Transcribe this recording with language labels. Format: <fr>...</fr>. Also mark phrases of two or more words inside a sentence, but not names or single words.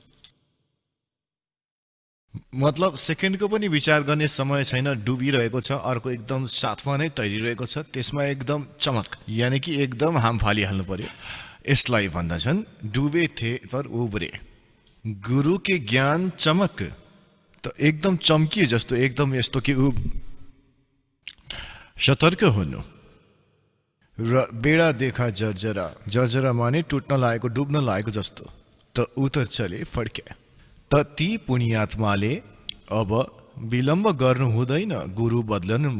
<ne>मतलब सेकेन्डको पनि विचार गर्ने समय छैन, डुबिरहेको छ, अर्को एकदम साथमा नै तैरिरहेको छ, त्यसमा एकदम चमक यानि कि एकदम हाम फालिहाल्नु पर्यो। यसलाई भन्दछन्</ne> <hi>डुबे थे पर उब्रे, गुरु के ज्ञान चमक।</hi> <ne>त एकदम चम्किए जस्तो, एकदम यस्तो कि सतर्क हुनु। र</ne> <hi>बेडा देखा जर्जरा,</hi> <ne>जर्जरा माने टुट्न लागेको, डुब्न लागेको जस्तो।</ne> <hi>त उतर चले फड्के।</hi> <ne>त ती पुण्यात्माले अब विलम्ब गर्नु हुँदैन गुरु बदलनुमा।</ne>